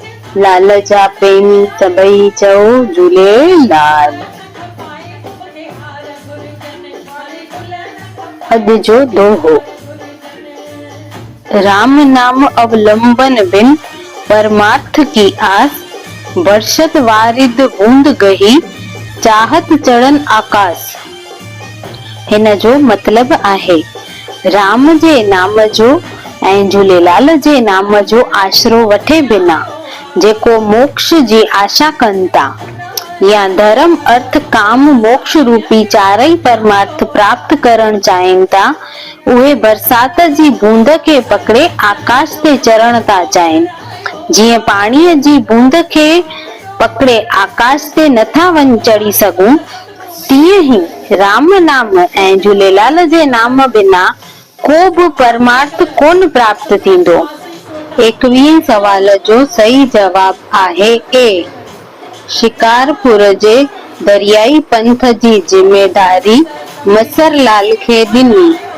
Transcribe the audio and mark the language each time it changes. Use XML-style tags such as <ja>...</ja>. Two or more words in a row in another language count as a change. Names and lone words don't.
<sd>लाल जा प्रेमी सभई चओ झूलेलाल। अॼु जो दोहो।</sd> <awa>राम नाम अवलंबन बिन परमार्थ की आस, बरसत वारिद बूंद गही चाहत चढ़न आकाश।</awa> <sd>हिन जो मतलब आहे राम जे नाम जो ऐं झूलेलाल जे नाम जो आसरो वठे बिना जेको मोक्ष जी आशा कनि था या धर्म अर्थ काम मोक्ष रूपी चारई परमार्थ प्राप्त करण चाहिनि था, उहे बरसात जी बूंद खे पकड़े आकाश ते चढ़ण था चाहिनि। जीअं पाणीअ जी बूंद खे पकड़े आकाश ते नथा वञी चढ़ी सघूं, तीअं ई राम नाम ऐं झूलेलाल जे नाम बिना को बि परमार्थ कोन प्राप्त थींदो। 21 सवाल जो सही जवाब आहे ए। शिकारपुर जे दरियाई पंथ जी जिम्मेदारी मसरलाल खे ॾिनी।</sd>